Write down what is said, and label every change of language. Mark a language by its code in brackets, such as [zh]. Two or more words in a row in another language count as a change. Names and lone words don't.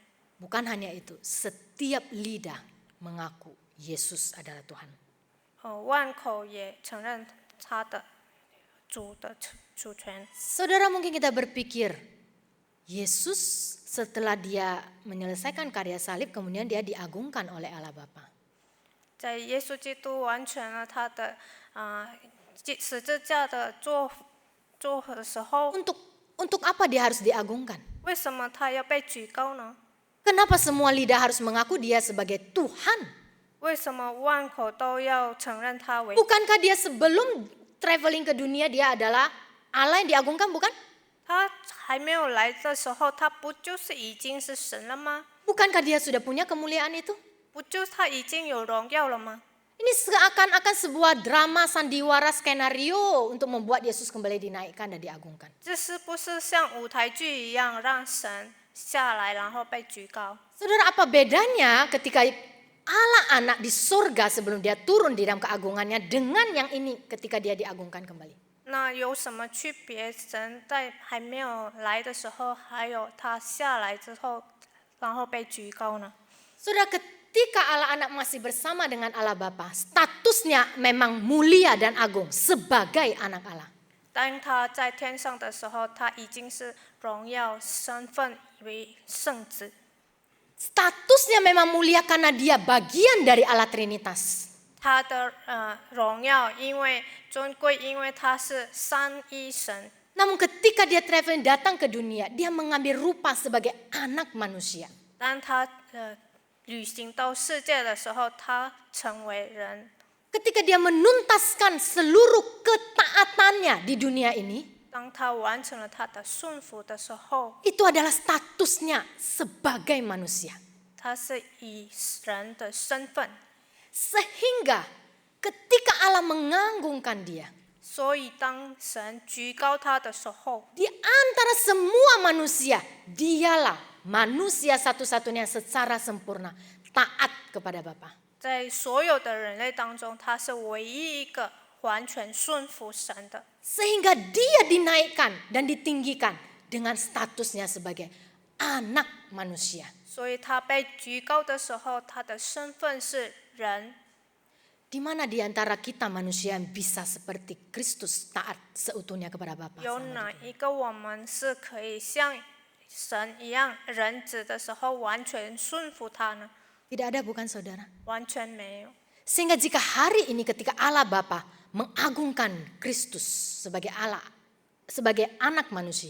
[id] Bukan hanya itu, setiap lidah mengaku Yesus adalah Tuhan. [zh] 万口也承认他的主权。 [id] Saudara, mungkin kita berpikir, Yesus setelah dia menyelesaikan karya salib, kemudian dia diagungkan oleh Allah Bapa. [zh] 在耶稣基督完成了他的十字架的做的时候， [id] Untuk apa dia harus diagungkan? [zh] 为什么他要被举高呢？ [id] Kenapa semua lidah harus mengaku dia sebagai Tuhan? [zh] 为什么万口都要承认他为？ [id] Bukankah dia sebelum traveling ke dunia dia adalah Allah yang diagungkan, bukan? [zh] 他还没有来的时候，他不就是已经是神了吗？ [id] Bukankah dia sudah punya kemuliaan itu? [zh] 不就是他已经有荣耀了吗？ [id] Ini seakan-akan sebuah drama sandiwara skenario untuk membuat Yesus kembali dinaikkan dan diagungkan. [zh] 这是不是像舞台剧一样，让神下来然后被举高？ [id] Saudara, apa bedanya ketika Allah anak di surga sebelum dia turun di dalam keagungannya dengan yang ini ketika dia diagungkan kembali? [zh] 那有什么区别？神在还没有来的时候，还有他下来之后，然后被举高呢？ [id] Saudara, ketika Allah anak masih bersama dengan Allah Bapa, statusnya memang mulia dan agung sebagai anak Allah. [zh] 当他在天上的时候，他已经是荣耀身份为圣子。 [id] Statusnya memang mulia karena dia bagian dari Allah Trinitas. [zh] 他的荣耀因为尊贵，因为他是三一神。 [id] Namun ketika dia traveling datang ke dunia, dia mengambil rupa sebagai anak manusia. [zh] 当他旅行到世界的时候，他成为人。 [id] Ketika dia menuntaskan seluruh ketaatannya di dunia ini, [zh] 当他完成了他的顺服的时候， [id] itu adalah statusnya sebagai manusia. [zh] 他是以人的身份， [id] Sehingga ketika Allah mengagungkan dia, [zh] 所以当神举高他的时候， [id] di antara semua manusia, dialah manusia satu-satunya secara sempurna taat kepada Bapa. [zh] 在所有的人类当中，他是唯一一个完全顺服神的。 [id] Sehingga dia dinaikkan dan ditinggikan dengan statusnya sebagai anak manusia. [zh] 所以他被举高的时候，他的身份是人。 [id] Di mana di antara kita manusia yang bisa seperti Kristus taat seutuhnya kepada Bapa? [zh] 有哪一个我们是可以像神一样人子的时候完全顺服他呢？ [id] Tidak ada, bukan saudara? [zh] 完全没有。 [id] Sehingga jika hari ini ketika Allah Bapa mengagungkan Kristus sebagai Allah, sebagai anak manusia,